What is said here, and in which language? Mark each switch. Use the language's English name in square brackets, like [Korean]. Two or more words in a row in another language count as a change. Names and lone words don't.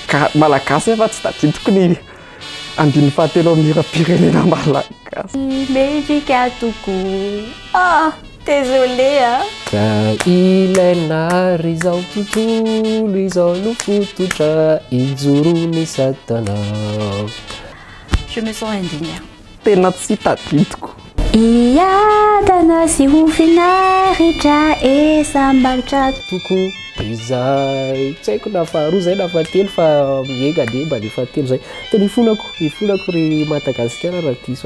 [Malagasy] Ka malagasy efa tsy tadidiko ny andininy fahatelo amin'ny 𝘼𝙨𝙤𝙚 malagasy. Mendrika tokoa. Ah, désolé Ka ilaina ry izao tontolo izao no fototra ijorony satanao. [French] Je me sens indignée. [Malagasy] Tena tsy tadidiko. Iadana sy ho finaritra esambagitra Toko izay tsy haiko na faharoa zay na fahatelo fa mihegadeba le fahatelo zay. Tena ifonako ry Madagasikara raha diso